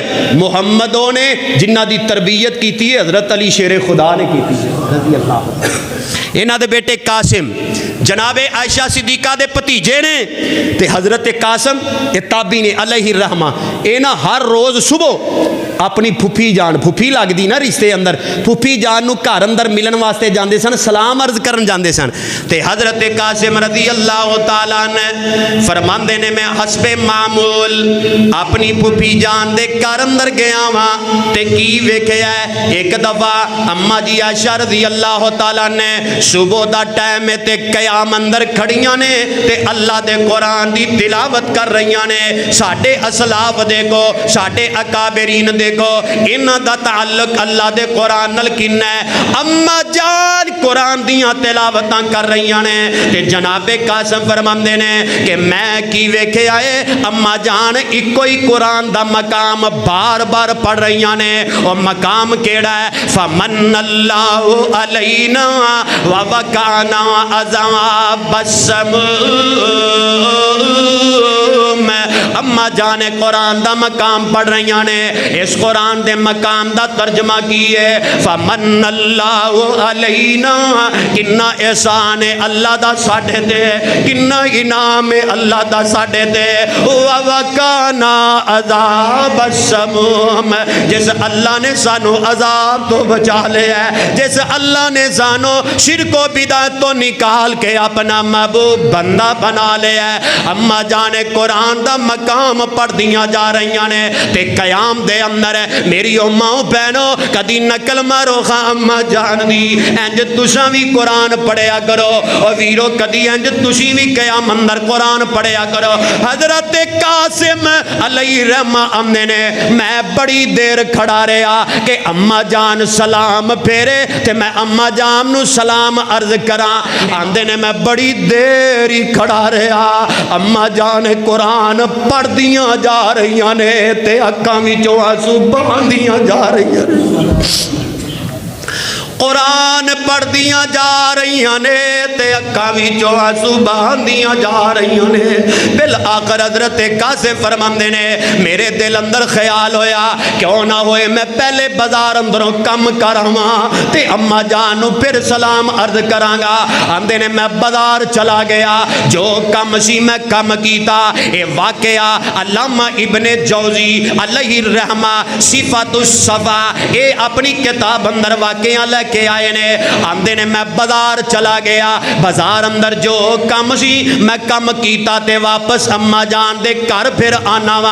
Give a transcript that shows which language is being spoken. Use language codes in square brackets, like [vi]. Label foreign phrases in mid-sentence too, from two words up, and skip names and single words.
[pa] محمدوں نے جنہ دی تربیت کیتی ہے حضرت علی شیر خدا نے کیتی ہے رضی اللہ عنہ۔ انہاں دے بیٹے قاسم جناب عائشہ صدیقہ دے بھتیجے نے، تے حضرت قاسم یہ تابعی نے علیہ الرحمہ، انہاں ہر روز صبح اپنی پھپھی جان، پھپھی لگ دی نا رشتے اندر، پھپھی جان نو گھر اندر ملن واسطے جاندے سن، سلام عرض کرن جاندے سن۔ تے حضرت قاسم رضی اللہ تعالیٰ نے فرماندے نے میں حسب معمول اپنی پھپھی جان دے گھر اندر گیا ہاں، تے کی ویکھیا ہے، ایک دفعہ اما جی عائشہ رضی اللہ تعالیٰ نے صبح دا ٹائم تے قیام اندر کھڑیاں نے، تے اللہ دے قرآن دی تلاوت کر رہیاں نے۔ ساڈے اسلاف دیکھو، ساڈے اکابرین دیکھو، انہاں دا تعلق اللہ دے قرآن نال کنا ہے۔ اما جان قرآن دیاں تلاوتاں کر رہیاں نے، تے جناب قاسم فرماندے نے کہ میں کی ویکھے آئے، اما جان اکو ہی قرآن دا مقام بار بار پڑھ رہیاں نے۔ اور مقام کیڑا ہے؟ [ar] فمن اللہ علینا ووقانا عذاب السموم۔ [pa] اما جان قرآن دا مقام پڑھ رہیاں نے، اس قرآن دے مقام دا ترجمہ کیے [ar] فمن اللہ علینا، [pa] کنا احسان ہے اللہ دا ساڈے تے، کنا انعام ہے اللہ دا ساڈے تے۔ [ar] ووقانا عذاب السموم، [pa] جس اللہ نے سانو عذاب تو بچا لیا ہے، جس اللہ نے سانو شرک و بدعت تو نکال کے اپنا محبوب بندہ بنا لیا ہے۔ اما جان قرآن دا مقام پڑھ دیاں جا رہیاں نے، تے قیام دے اندر میری اماں بہنوں کدی نقل مارو خاں اما جان دی، انج تساں بھی قرآن پڑھیا کرو، اور ویرو کدی انج تسی بھی قیام اندر قرآن پڑھیا کرو۔ حضرت قاسم علیہ الرحمہ آمنے نے، میں بڑی دیر کھڑا رہا کہ اما جان سلام پھیرے تے میں اما جان نو سلام عرض کراں۔ آندے نے میں بڑی دیر ہی کھڑا رہا، اما جان قرآن پڑھ دیاں جا رہیاں نے، تے اکھاں وچوں آنسو بہندیاں جا رہیاں نے۔ قرآن پڑھ دیاں جا رہیاں نے، تے اکھاں وچوں آنسو بہندیاں جا رہیاں نے۔ بالآخر حضرت قاسم فرماندے نے میرے دل اندر خیال ہویا کیوں نہ ہوئے میں پہلے بازار اندروں کم کراواں تے اما جان نو پھر سلام عرض کراں گا۔ آندے نے میں بازار چلا گیا، جو کم سی میں کم کیتا۔ اے واقعہ علامہ ابن جوزی علیہ الرحمہ صفات الصفا اے اپنی کتاب اندر واقعہ لے کے آئے نے۔ آندے نے میں بازار چلا گیا، بازار اندر جو کم سی میں کم کیتا تے واپس اما جان دے گھر پھر آنا وا۔